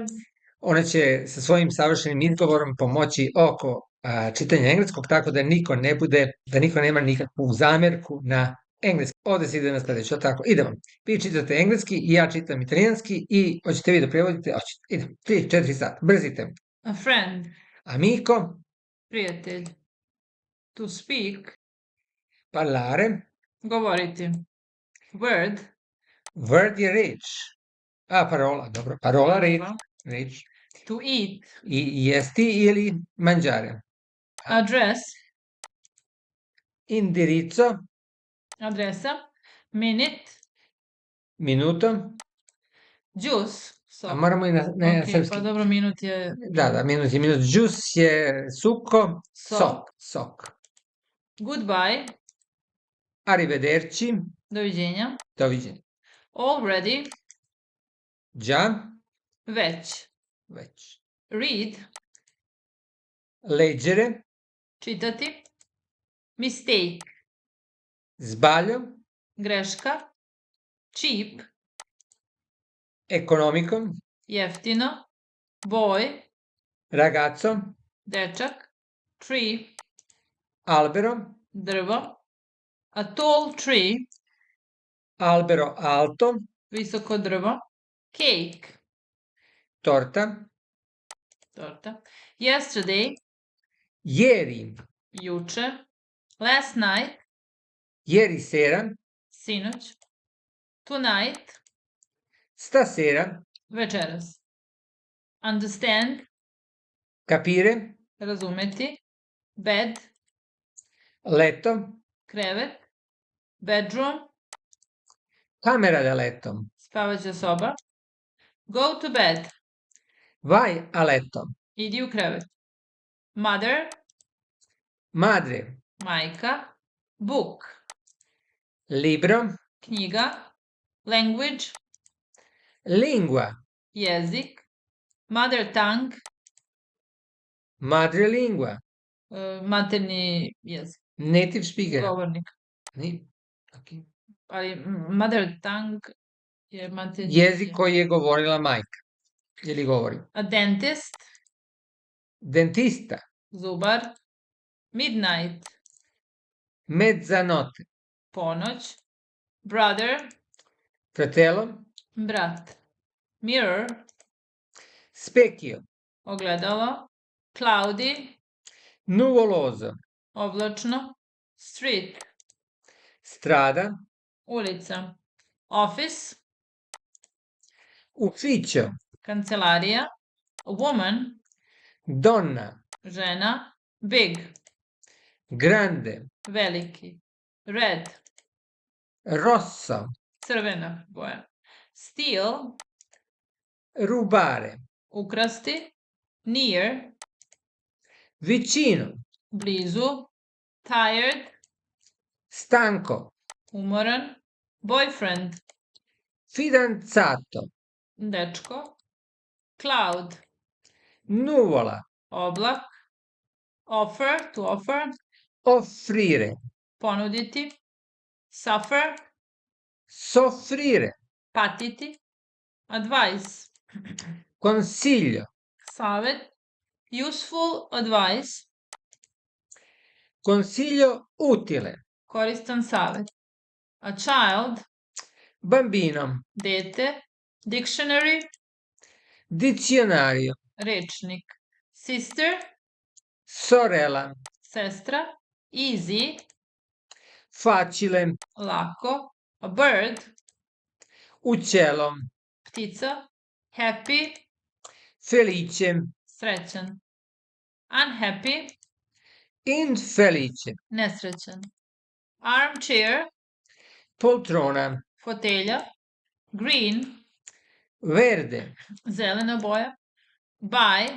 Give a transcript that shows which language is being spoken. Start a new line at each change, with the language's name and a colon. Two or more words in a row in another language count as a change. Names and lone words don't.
Serbian: Ona će sa svojim savršenim izgovorom pomoći oko čitanja engleskog, tako da niko ne bude, da niko nema nikakvu zamerku na engleski. Ovde se ide na sledeće, tako, idemo. Vi čitate engleski i ja čitam italijanski i hoćete vi da prevodite? Hoćete, idemo, 3-4 sata, brzite.
English: A friend,
Italian: Amico,
English: prijatelj. To speak,
Italian: parlare,
Serbian: govoriti. Word, word je reč.
Italian: Parola, dobro, parola, reč, Parola.
Serbian: reč.
English: to eat.
Serbian: I jesti ili mangiare.
English: Address,
Italian: Indirizzo,
Serbian: adresa. Minute,
Italian: minuto,
English: juice, a
Serbian: sok. moramo i na Ok, srpski. pa dobro, minut je... Da, minut je minut. Juice je succo, sok.
English: Goodbye,
Italian: Arrivederci,
Serbian: doviđenja. doviđenja.
English: Already,
Italian: Già,
Serbian: već. već.
English: Read,
Italian: Leggere,
Serbian: čitati. Mistake,
Italian: sbaglio,
Serbian: greška. Cheap,
Italian: economico,
Serbian: jeftino. Boy,
Italian: ragazzo,
Serbian: dečak. Tree,
Italian: albero,
Serbian: drvo.
English: A tall tree,
Italian: albero alto,
Serbian: visoko drvo.
English: Cake,
Italian: torta,
Serbian: torta. Yesterday,
Italian: ieri,
Serbian: juče.
English: Last night,
Italian: ieri sera,
Serbian: sinoć. Tonight,
Italian: stasera,
Serbian: večeras. Understand,
Italian: capire,
Serbian: razumeti. Bed,
Italian: letto,
Serbian: krevet. Bedroom,
Italian: camera da letto,
Serbian: spavaća soba.
English: Go to bed,
Italian: vai a letto,
Serbian: idi u krevet.
English: Mother,
Italian: madre,
Serbian: majka. Book,
Italian: libro,
Serbian: knjiga. Language,
Italian: lingua,
Serbian: jezik.
English: Mother tongue,
Italian: madrelingua,
Serbian: materni jezik,
English: native speaker.
Serbian: govornik. Okay. Ali
English: mother tongue
Serbian: je materni Jezik koji je govorila majka. Ili govori.
English: A dentist,
Italian: Dentista,
Serbian: zubar. Midnight,
Italian: mezzanotte,
Serbian: ponoć. Brother,
Italian: fratello,
Serbian: brat. Mirror,
Italian: specchio,
Serbian: ogledalo. Cloudy,
Italian: nuvoloso,
Serbian: oblačno. Street,
Italian: strada,
Serbian: ulica. Office,
Italian: ufficio,
Serbian: kancelarija. Woman,
Italian: donna,
Serbian: žena. Big,
Italian: grande,
Serbian: veliki. Red,
Italian: rosso,
Serbian: crvena boja.
English: Steal,
Italian: rubare,
Serbian: ukrasti. Near,
Italian: vicino,
Serbian: blizu. Tired,
Italian: stanco,
Serbian: umoran. Boyfriend,
Italian: fidanzato,
Serbian: dečko. Cloud,
Italian: nuvola,
English: oblak. Offer, to offer.
Italian: offrire,
Serbian: Ponuditi. Suffer,
Italian: soffrire,
Serbian: patiti. Advice,
Italian: Consiglio.
English: Savet. Useful advice.
Italian: Consiglio utile.
Serbian: Koristan savet.
English: A child.
Italian: Bambino.
Serbian: Dete. Dictionary.
Italian: Dizionario.
Serbian: Rečnik. Sister.
Italian: Sorella.
Serbian: Sestra. Easy.
Italian: Facile.
English: Lako. A bird.
Italian: Uccello.
Serbian: Ptica. Happy.
Italian: Felice.
Serbian: Srećan. Unhappy.
Italian: Infelice.
Serbian: Nesrećan. Armchair.
Italian: Poltrona.
Serbian: Fotelja. Green.
Italian: Verde.
Serbian: Zelena boja.
English: Buy.